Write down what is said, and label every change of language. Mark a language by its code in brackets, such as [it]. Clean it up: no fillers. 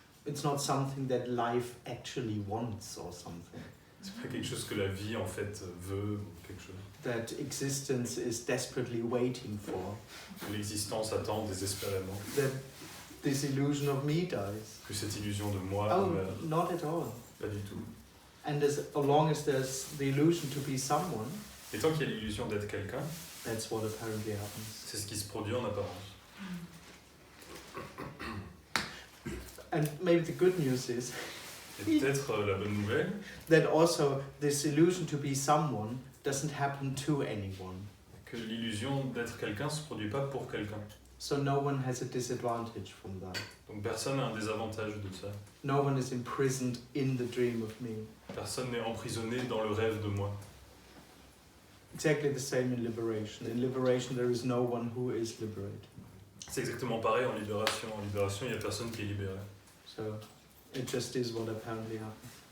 [en] It's not something that life actually wants or something. [fr] C'est pas quelque chose que la vie en fait veut ou quelque chose. [en] That existence is desperately waiting for. [fr] Que l'existence attend désespérément. [en] That this illusion of me dies. [fr] Que cette illusion de moi [en] Oh, [fr] meurt. [en] not at all. [fr] Pas du tout. [en] And as long as there's the illusion to be someone, [fr] Et tant qu'il y a l'illusion d'être quelqu'un, [en] that's what apparently happens. [fr] c'est ce qui se produit en apparence. [en] And maybe the good news is [fr] Et peut-être la bonne nouvelle, [en] that also this illusion to be someone doesn't happen to anyone. [fr] que l'illusion d'être quelqu'un ne se produit pas pour quelqu'un. [en] So no one has a disadvantage from that. [fr] Donc personne n'a un désavantage de ça. [en] No one is imprisoned in the dream of me. [fr] Personne n'est emprisonné dans le rêve de moi. [en] Exactly the same in liberation. In liberation there is no one who is liberated. [fr] C'est exactement pareil en libération. En libération, il n'y a personne qui est libéré. [en] So it just is what apparently happens.